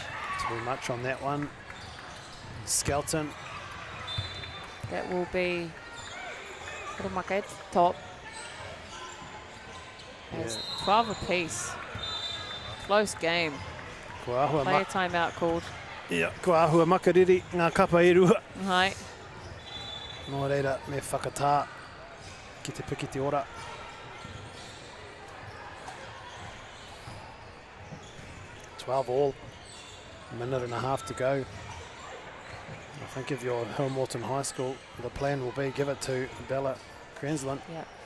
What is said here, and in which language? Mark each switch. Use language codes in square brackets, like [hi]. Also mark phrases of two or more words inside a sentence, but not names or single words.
[en] Too much on that one. Skelton. That will be Horomaka at the top. It's 12 apiece. Close game. Player timeout called. [mi] Ia, kua ahua makariri ngā kapa e rua. Hai. Nō reira me whakatā ki te piki te ora. [en] All, a minute and a half to go. I think if you're Hillmorton High School, the plan will be give it to Bella Cranslin. Yeah.